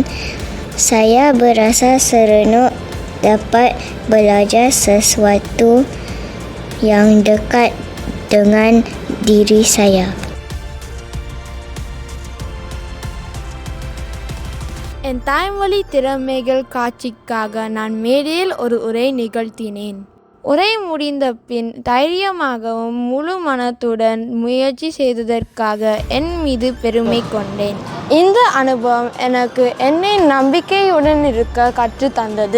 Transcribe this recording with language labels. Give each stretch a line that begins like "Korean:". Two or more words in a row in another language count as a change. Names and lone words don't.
Malay: Saya berasa seronok dapat belajar sesuatu yang dekat dengan diri saya.
Tamil: என் தாய்மொழி திறமைகள் காட்சிக்காக நான் மேடையில் ஒரு உரை நிகழ்த்தினேன். உரை முடிந்த பின் தைரியமாகவும் முழு மனத்துடன் முயற்சி செய்ததற்காக என் மீது பெருமை கொண்டேன். இந்த அனுபவம் எனக்கு என்னை நம்பிக்கையுடன் இருக்க கற்றுத் தந்தது.